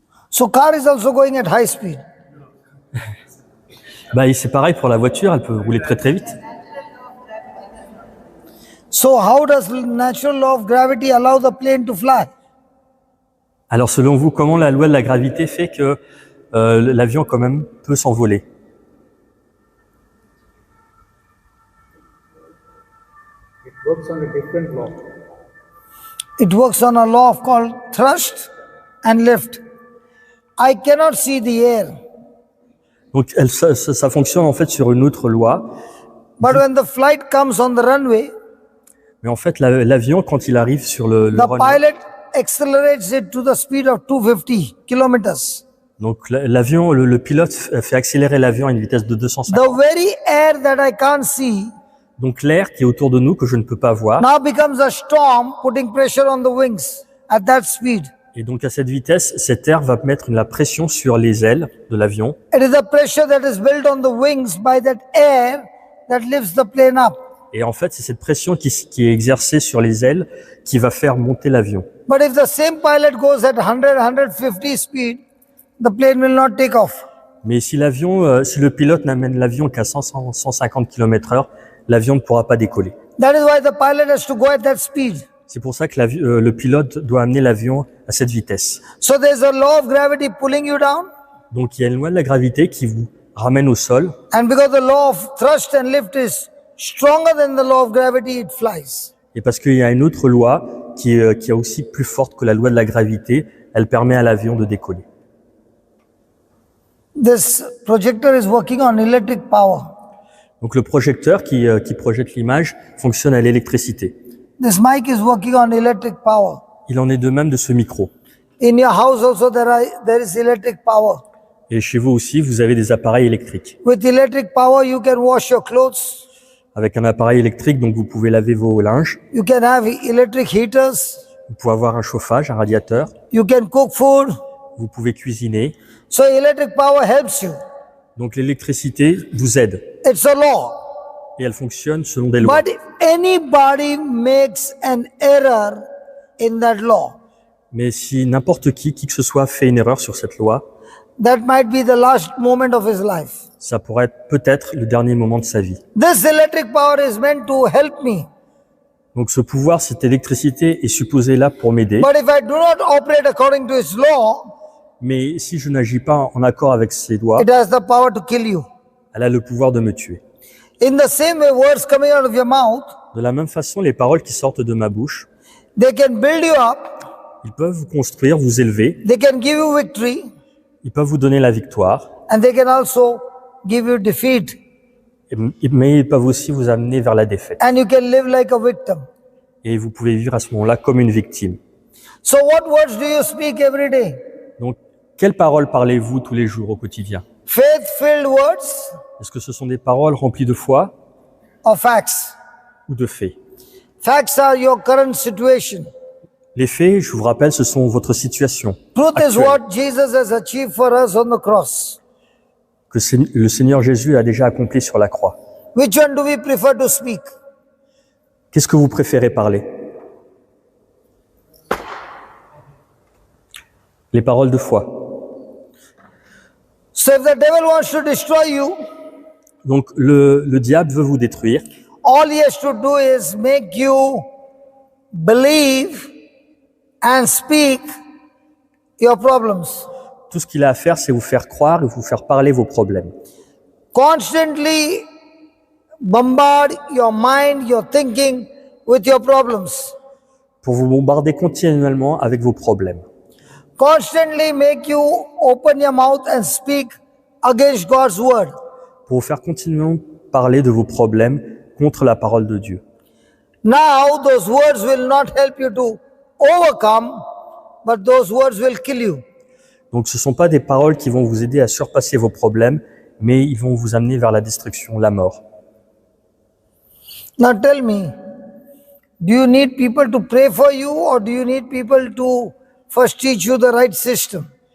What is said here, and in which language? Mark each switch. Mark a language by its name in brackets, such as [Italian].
[English] So car is also going at high speed. [French] Bah, c'est pareil pour la voiture, elle peut rouler très très vite. [English] So how does natural law of gravity allow the plane to fly? [French] Alors selon vous, comment la loi de la gravité fait que l'avion quand même peut s'envoler? [English] It works on a different law. It works on a law called thrust and lift. I cannot see the air, [French] Donc ça fonctionne en fait sur une autre loi, [English] but when the flight comes on the runway, [French] mais en fait l'avion quand il arrive sur le [English] the runway, pilot accelerates it to the speed of 250 kilometers. [French] donc l'avion, le pilote fait accélérer l'avion à une vitesse de 250. [English] The very air that I can't see [French] Donc l'air qui est autour de nous que je ne peux pas voir, [English] now becomes a storm, putting pressure on the wings at that speed. [French] et donc à cette vitesse, cet air va mettre la pression sur les ailes de l'avion. [English] It is the pressure that is built on the wings by that air that lifts the plane up. [French] Et en fait, c'est cette pression qui est exercée sur les ailes qui va faire monter l'avion. [English] But if the same pilot goes at 100, 150 speed, the plane will not take off. [French] Mais si le pilote n'amène l'avion qu'à 150 km/h, l'avion ne pourra pas décoller. [English] That is why the pilot has to go at that speed. [French] C'est pour ça que le pilote doit amener l'avion à cette vitesse. [English] So there's a law of gravity pulling you down, [French] Donc il y a une loi de la gravité qui vous ramène au sol. [English] and because the law of thrust and lift is stronger than the law of gravity, it flies. [French] Et parce qu'il y a une autre loi qui est aussi plus forte que la loi de la gravité, elle permet à l'avion de décoller. [English] This projector is working on electric power. [French] Donc le projecteur qui projette l'image fonctionne à l'électricité. [English] This mic is working on electric power. [French] Il en est de même de ce micro. [English] In your house also there is electric power. [French] Et chez vous aussi, vous avez des appareils électriques. [English] With electric power, you can wash your clothes. [French] Avec un appareil électrique, donc vous pouvez laver vos linges. [English] You can have electric heaters. [French] Vous pouvez avoir un chauffage, un radiateur. [English] You can cook food. [French] Vous pouvez cuisiner. [English] So electric power helps you. [French] Donc l'électricité vous aide. [English] It's a law. [French] Et elle fonctionne selon des lois. [English] But if anybody makes an error in that law, [French] Mais si n'importe qui que ce soit, fait une erreur sur cette loi, [English] that might be the last moment of his life. [French] ça pourrait être peut-être le dernier moment de sa vie. [English] This electric power is meant to help me. [French] Donc ce pouvoir, cette électricité est supposé là pour m'aider. [English] But if I do not operate according to his law, [French] Mais si je n'agis pas en accord avec ces lois, [English] it has the power to kill you. [French] elle a le pouvoir de me tuer. [English] In the same way, words coming out of your mouth, [French] De la même façon, les paroles qui sortent de ma bouche, [English] they can build you up, [French] ils peuvent vous construire, vous élever, [English] they can give you victory, [French] ils peuvent vous donner la victoire, [English] and they can also give you defeat. [French] mais ils peuvent aussi vous amener vers la défaite. [English] And you can live like a victim. [French] Et vous pouvez vivre à ce moment-là comme une victime. [English] So what words do you speak every day? [French] Donc, quelles paroles parlez-vous tous les jours au quotidien? [English] Faith-filled words [French] Est-ce que ce sont des paroles remplies de foi [English] or facts? [French] ou de faits? [English] Facts are your current situation. [French] Les faits, je vous rappelle, ce sont votre situation [English] Truth is [French] actuelle, [English] what Jesus has achieved for us on the cross. [French] que le Seigneur Jésus a déjà accompli sur la croix. [English] Which one do we prefer to speak? [French] Qu'est-ce que vous préférez parler? Les paroles de foi. [English] So if the devil wants to destroy you, [French] Donc le diable veut vous détruire. [English] all he has to do is make you believe and speak your problems. [French] Tout ce qu'il a à faire, c'est vous faire croire et vous faire parler vos problèmes. [English] Constantly bombard your mind, your thinking with your problems. [French] Pour vous bombarder continuellement avec vos problèmes. [English] Constantly make you open your mouth and speak against God's word. [French] Pour vous faire continuellement parler de vos problèmes contre la parole de Dieu. [English] Now those words will not help you to overcome, but those words will kill you. [French] Donc ce ne sont pas des paroles qui vont vous aider à surpasser vos problèmes, mais ils vont vous amener vers la destruction, la mort. [English] Now tell me, do you need people to pray for you or do you need people to first teach you the right system?